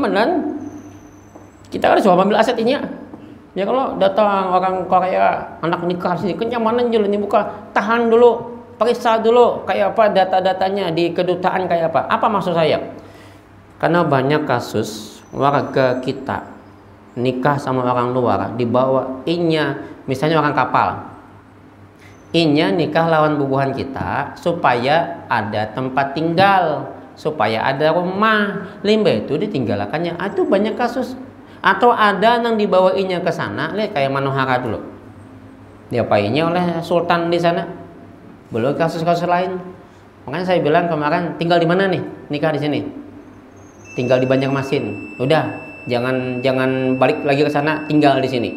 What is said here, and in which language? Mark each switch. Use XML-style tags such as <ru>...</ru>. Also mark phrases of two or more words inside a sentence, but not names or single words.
<id>Kita kan cuma ambil aset ini. Ya kalau datang orang Korea, anak nikah sini, kenyamanan dulu ini buka, tahan dulu, periksa dulu kayak apa data-datanya di kedutaan kayak apa. Apa maksud saya? Karena banyak kasus warga kita nikah sama orang luar, dibawa inya, misalnya orang kapal.</id> <bjn>Inya nikah lawan bubuhan kita supaya ada tempat tinggal, supaya ada rumah.</bjn> <id>Limba itu ditinggalkannya. Itu banyak kasus. Atau ada yang dibawainya ke sana, lihat kayak Manohara dulu. Diapainya oleh sultan di sana. Belum kasus-kasus lain. Makanya saya bilang kemarin, tinggal di mana nih? Nikah di sini. Tinggal di Banjarmasin. Udah, jangan balik lagi ke sana, tinggal di sini.</id>